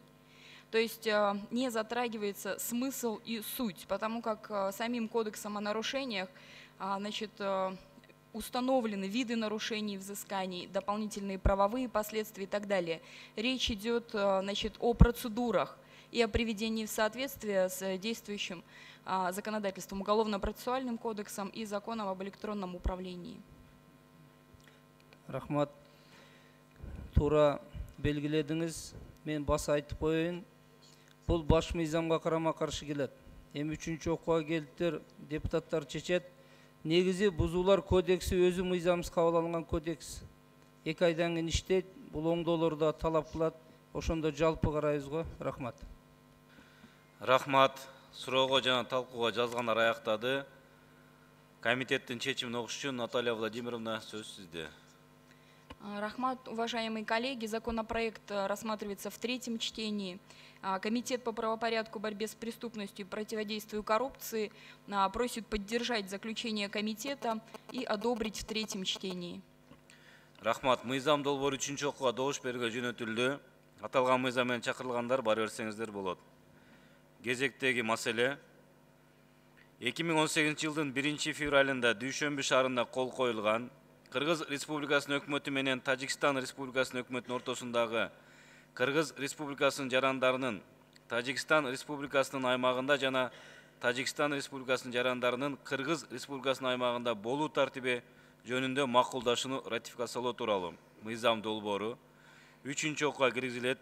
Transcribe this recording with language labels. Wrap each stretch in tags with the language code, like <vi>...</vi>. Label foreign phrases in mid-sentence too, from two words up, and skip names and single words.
<ru>То есть не затрагивается смысл и суть, потому как самим кодексом о нарушениях, значит, установлены виды нарушений, взысканий, дополнительные правовые последствия и так далее. Речь идет, значит, о процедурах и о приведении в соответствие с действующим законодательством, Уголовно-процессуальным кодексом и Законом об электронном управлении.</ru> <ky>Рахмат. Тура белгиледиңиз, мен баса айтып коеюн. Бул баш мыйзамга карама-каршы келет. Эми 3-чү окууга келиптер, депутаттар чечет. Негизи бузуулар кодекси өзү мыйзамсыз кабыл алынган кодекс. 2 айдан кийин иштейт, бул оңдоолорду талап кылат. ошондо жалпы карайбыз го. Рахмат. Рахмат. Суроого жана талкууга жазгандар аяктады. Комитеттин чечимин окуш үчүн Наталья Владимировна, сөз сизде. Рахмат,</ky> <ru>уважаемые коллеги, законопроект рассматривается в третьем чтении. Комитет по правопорядку, борьбе с преступностью и противодействию коррупции просит поддержать заключение комитета и одобрить в третьем чтении.</ru> <ky>Рахмат. Мыйзам долбоор 3-чү окууга добуш берүүгө жөнөтүлдү. Аталган мыйзам менен чакырылгандар бара берсеңиздер болот. Кезектеги маселе 2018 жылдын 1 февралында Дүйшөмбү шаарында кол коюлган Кыргыз Республикасынын өкмөтү менен Тажикстан Республикасынын өкмөтүнүн ортосундагы Кыргыз Республикасынын жарандарынын Тажикстан Республикасынын аймагында жана Тажикстан Республикасынын жарандарынын Кыргыз Республикасынын аймагында болуу тартиби жөнүндө макулдашууну ратификациялоо тууралуу мыйзам долбоору 3-чү окууга киргизилет.</ky>